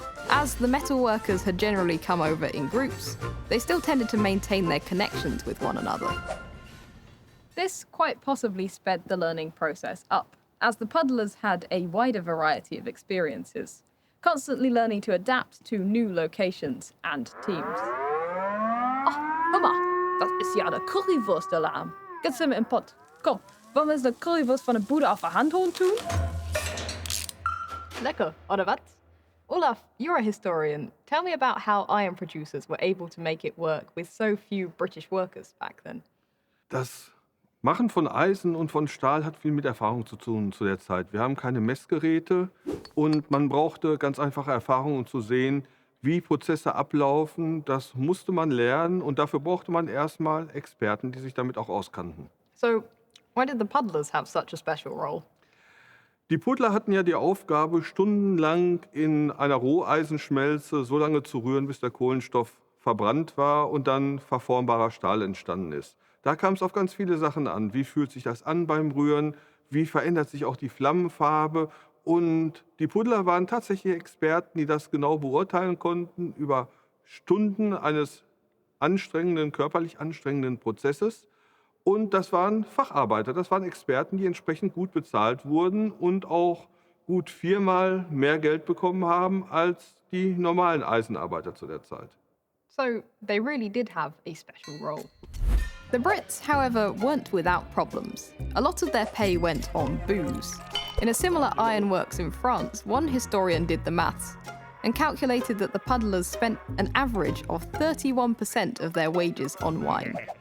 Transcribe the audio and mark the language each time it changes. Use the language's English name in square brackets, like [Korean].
[English] As the metalworkers had generally come over in groups, they still tended to maintain their connections with one another. This quite possibly sped the learning process up, as the puddlers had a wider variety of experiences, constantly learning to adapt to new locations and teams. [German] Hör mal, das ist ja eine Currywurst-Alarm. Gibt's mir im Pott. Komm, wollen wir uns eine Currywurst von der Bude auf der Hand holen tun? Lecker, oder was? [English] Olaf, you're a historian. Tell me about how iron producers were able to make it work with so few British workers back then. [German] Das Machen von Eisen und von Stahl hat viel mit Erfahrung zu tun zu der Zeit. Wir haben keine Messgeräte und man brauchte ganz einfache Erfahrung, um zu sehen, wie Prozesse ablaufen. Das musste man lernen und dafür brauchte man erstmal Experten, die sich damit auch auskannten. [English] So, why did the puddlers have such a special role? [German] Die Puddler hatten ja die Aufgabe, stundenlang in einer Roheisenschmelze so lange zu rühren, bis der Kohlenstoff verbrannt war und dann verformbarer Stahl entstanden ist. Da kam es auf ganz viele Sachen an. Wie fühlt sich das an beim Rühren? Wie verändert sich auch die Flammenfarbe? Und die Puddler waren tatsächlich Experten, die das genau beurteilen konnten über Stunden eines anstrengenden, körperlich anstrengenden Prozesses. Und das waren Facharbeiter, das waren Experten, die entsprechend gut bezahlt wurden und auch gut 4-mal mehr Geld bekommen haben als die normalen Eisenarbeiter zu der Zeit. [English] So, they really did have a special role. The Brits, however, weren't without problems. A lot of their pay went on booze. In a similar ironworks in France, one historian did the maths and calculated that the puddlers spent an average of 31% of their wages on wine.